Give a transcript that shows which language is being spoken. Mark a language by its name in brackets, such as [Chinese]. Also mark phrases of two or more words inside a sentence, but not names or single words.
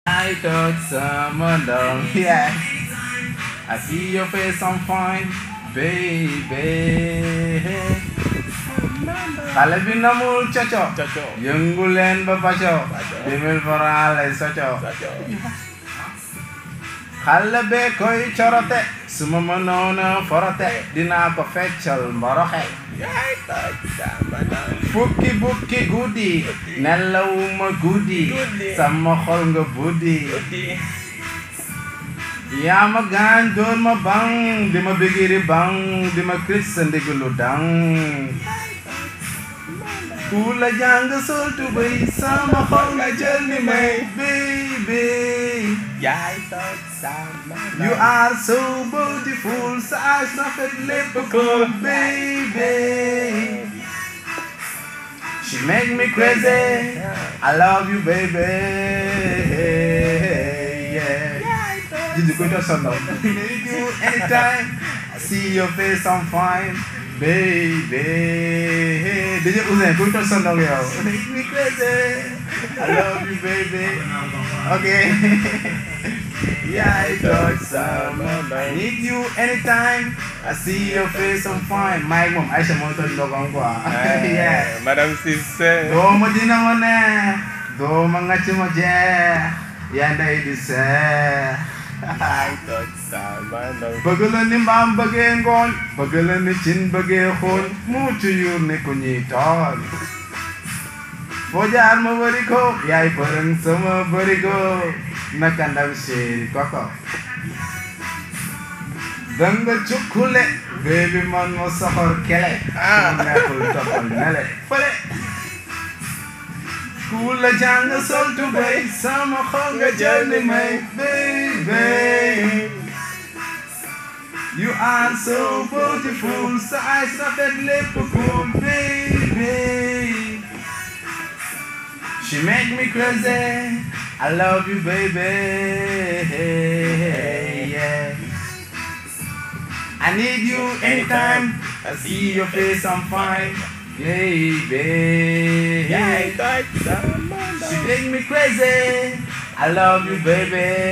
[English] I touch someone down. Yeah. I see your face, I'm fine, baby. [Wolof] Xale bi namul coco. Coco. Yëngu leen ba faco. Faco. [French] Deux mille francs [Wolof] lay soco. Soco. Xale be koy corote. Su ma mënoon a forote, dinaa ko feccal mboroxe. Yaay toj sama ndong. Fukki bukki guddi. Guddi. Nelawuma guddi. Guddi. Sama xol nga buddi. Guddi. Yaa ma gaañ, dóor ma bang, di ma bigiri bang, di ma kris sa ndiglu dang. Ku la jàng sol tubéy, sama xol nga jël ni may, baby. Yaay toj sama ndong. [English] You are so beautiful, sa eyes [Wolof] rafet lépp ko, [English] baby. She make me crazy, I love you, baby. Yeah. Did you go to Sunday? Need you anytime. I see your face, I'm fine, baby. Did you, Ouzin, go to Sunday, yo. Make me crazy, I love you, baby. Okay. Yeah, I touch some. I need you anytime. I see your face, I'm fine. Mike, mom, Aisha, mo touch ndogam, quoi. Eh, Yeah. Madame Cissé. [Wolof] Doo ma dina ma ne, doo ma ngacc ma jeex. Yaa ndey di seex. Yaay toj sama ndong. Bëgg la ni mbaam bëggee ngooñ, bëgg la ni cin bëggee xooñ, mu ci yuur ni ku ñuy tooñ. Foo jaar ma wëri ko, yaay përëng sama bëri ko, naka ndam chéri koko. Da nga cukkule, baby man ma soxor kele, Ah. mu nekkul toppal nele, fële. Ku la jàng sol tubéy, sama xol nga jël ni may, baby. [English] You are so beautiful, [Wolof] sa ay sa fet lépp cool, baby. [English] She make me crazy, I love you, baby. Yeah. I need you anytime, I see your face, I'm fine, baby. [Wolof] Yaay toj sama ndong. [English] She make me crazy, I love you, baby.